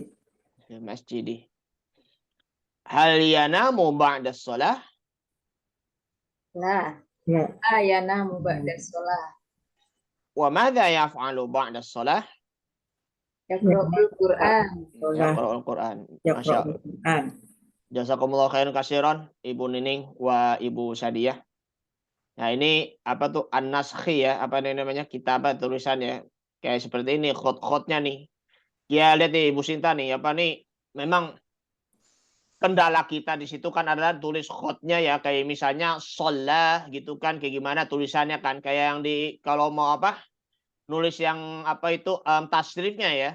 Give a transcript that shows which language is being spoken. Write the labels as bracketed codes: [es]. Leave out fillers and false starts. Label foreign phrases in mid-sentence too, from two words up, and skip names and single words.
[ar] في المسجد هل ينام بعد الصلاة? لا لا ينام بعد الصلاة. وماذا يفعل بعد الصلاة? يقرأ القرآن. يقرأ القرآن ما شاء الله. جزاكم الله خيرا كثيرا Ibu Nining wa Ibu Sadiyah. [id] Nah, ini apa tuh an-naskhi ya, apa namanya? Kita apa tulisannya? Kayak seperti ini khot-khotnya nih. Ya lihat nih Ibu Sinta nih, apa nih? Memang kendala kita di situ kan adalah tulis khotnya ya, kayak misalnya sholah gitu kan, kayak gimana tulisannya kan, kayak yang di kalau mau apa nulis yang apa itu tasrifnya ya,